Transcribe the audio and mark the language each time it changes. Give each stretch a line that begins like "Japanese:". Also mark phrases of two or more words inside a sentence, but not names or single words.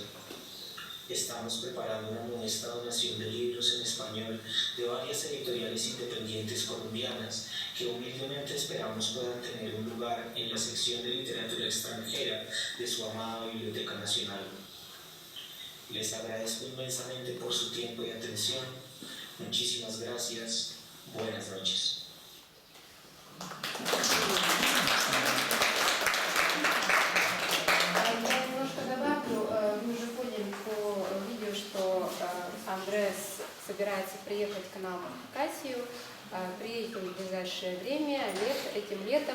Spanish: Estamos preparando una modesta donación de libros en español de varias editoriales independientes colombianas que humildemente esperamos puedan tener un lugar en la sección de literatura extranjera de su amada Biblioteca Nacional. Les agradezco inmensamente por su tiempo y atención. Muchísimas gracias. Buenas noches.
Russian: Я немножко добавлю. Вы уже поняли по видео, что Андреас собирается приехать к нам в Хакасию. Приедет он в ближайшее время, этим летом.